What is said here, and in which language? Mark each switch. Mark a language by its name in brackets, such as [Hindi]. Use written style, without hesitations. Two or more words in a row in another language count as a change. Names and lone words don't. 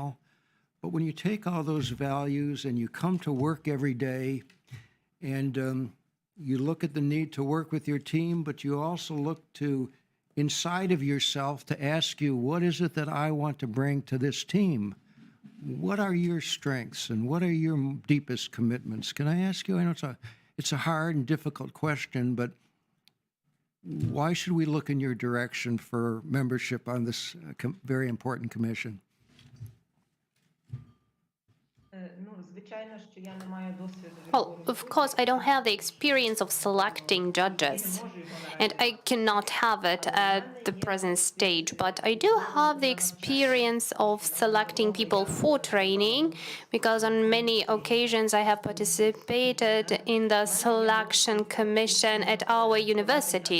[English] But when you take all those values and you come to work every day and you look at the need to work with your team, but you also look to inside of yourself to ask you, what is it that I want to bring to this team? What are your strengths and what are your deepest commitments? Can I ask you, I know it's a hard and difficult question, but why should we look in your direction for membership on this very important commission? [Ukrainian] Ну, звичайно, що я не маю досвіду [English] Well, [Ukrainian] відбору [English] of course, I don't have the experience of selecting judges, and I cannot have it at the present stage, but I do have the experience of selecting people for training, because on many occasions I have participated in the selection commission at our university.